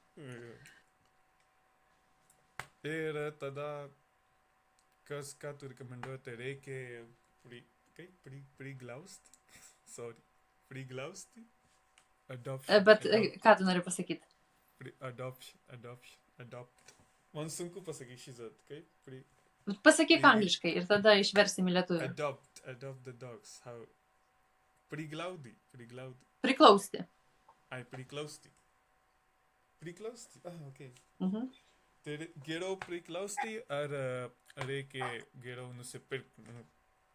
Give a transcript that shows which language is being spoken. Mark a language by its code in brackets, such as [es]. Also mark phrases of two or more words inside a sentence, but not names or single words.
[lt] Ir tada, ką tu rekomenduoti, reikia priglausti? Priglausti? Adoption. Bet ką tu nori pasakyti? Adopt. Man sunku pasakyti šizat, kaip? Pasakyk angliškai ir tada išversim į lietuvių. [en] Adopt the dogs. How? [lt] Priglausti. Priklausti. Priklausti. Okay. Mhm. Tai geriau priklausti ar reikia geriau nusipirkti?